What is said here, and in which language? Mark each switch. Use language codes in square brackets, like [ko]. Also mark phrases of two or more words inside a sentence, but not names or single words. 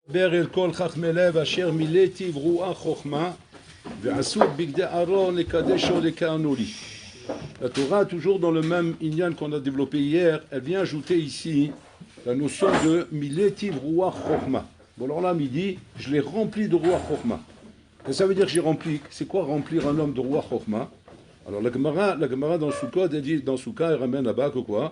[he] בר אל כל חכמי לב אשר מילאתי ברוח חוכמה ועשו בגדי אהרון לקדשו לכהנו לי. [fr] La Torah, toujours dans le même inyan qu'on a développé hier, elle vient ajouter ici la notion de [he] מילאתי רוח חכמה. [fr] Bon, alors là, midi, je l'ai rempli de [he] רוח חכמה. [fr] Et ça veut dire que j'ai rempli. C'est quoi remplir un homme de [he] רוח חכמה? [fr] Alors la Gemara dans Soukot, elle dit dans Soukha, elle ramène là-bas que quoi?